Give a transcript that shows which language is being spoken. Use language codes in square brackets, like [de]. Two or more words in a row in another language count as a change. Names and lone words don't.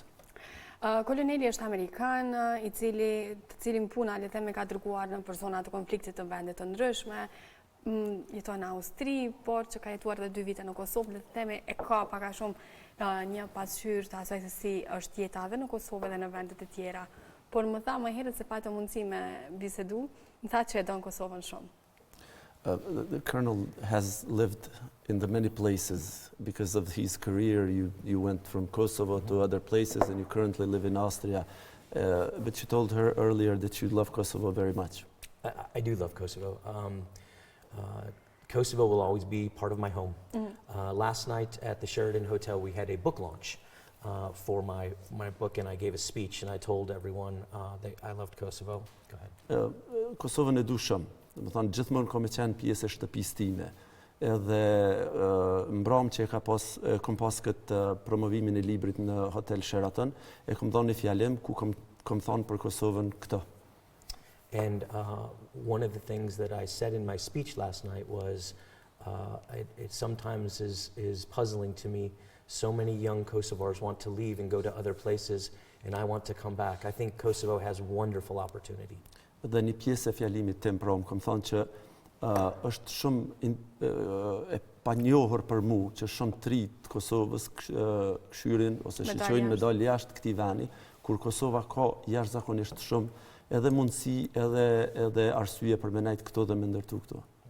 [sq] Koloneli është Amerikan, të cilin puna le themi ka dërguar në zona të konfliktit të vendet të ndryshme, jeton në Austri, por që ka jetuar edhe 2 vite në Kosovë, le të themi e ka pak a shumë një pasqyrë të asaj se si është jeta edhe në Kosovë dhe në vendet e tjera. Por më tha më herët se patë mundësi me bisedu, më tha që e don Kosovën shumë. [en] The Colonel has lived in the many places because of his career. You went from Kosovo to other places and you currently live in Austria. But you told her earlier that you love Kosovo very much. I do love Kosovo. Kosovo will always be part of my home. Last night at the Sheraton Hotel, we had a book launch for my book, and I gave a speech, and I told everyone that I loved Kosovo. Go ahead. [sq] Kosovën e du shumë. Më thonë, gjithmonë kom qenë pjesë e shtëpisë time. Edhe mbram që kom pas këtë promovimin e librit në Hotel Sheraton, e kom dhënë një fjalim ku kom thonë për Kosovën këtë. [en] And one of the things that I said in my speech last night was, it sometimes is puzzling to me. So many young Kosovars want to leave and go to other places, and I want to come back. I think Kosovo has wonderful opportunity. [sq] Dhe një pjesë e fjalimit tim pra, kom thonë që është shumë e panjohur për mu që shumë të rit Kosovës këshyrin ose shiqojnë medalë jashtë këtij veni, kur Kosova ka jashtëzakonisht shumë edhe mundësi edhe arsye për me nejtë këto dhe me ndërtu këto.